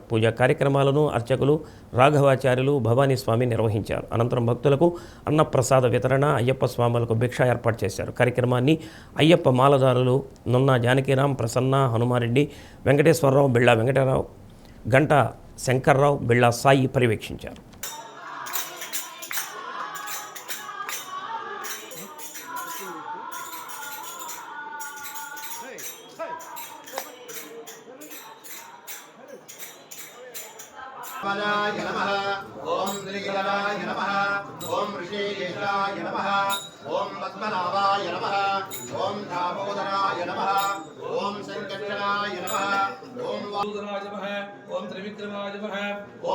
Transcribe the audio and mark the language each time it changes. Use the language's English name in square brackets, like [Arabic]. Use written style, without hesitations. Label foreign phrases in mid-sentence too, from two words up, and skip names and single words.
[Telugu] పూజా కార్యక్రమాలను అర్చకులు రాఘవాచార్యులు భవానీ స్వామి నిర్వహించారు. అనంతరం భక్తులకు అన్నప్రసాద వితరణ, అయ్యప్ప స్వాములకు భిక్ష ఏర్పాటు చేశారు. కార్యక్రమాన్ని అయ్యప్ప మాలధారులు నున్నా జానకీరాం, ప్రసన్న, హనుమారెడ్డి, వెంకటేశ్వరరావు, బిళ్ళా వెంకటరావు, గంట శంకర్రావు, బిళ్ళా సాయి పర్యవేక్షించారు. [Sanskrit] नमः ओम श्रीगणाय नमः ओम ऋषिकेशाय नमः ओम पद्मनाभाय नमः ओम दामोदराय नमः ओम संकर्षणाय नमः ओम वासुदेवाय नमः ओम त्रिविक्रमाय नमः ओम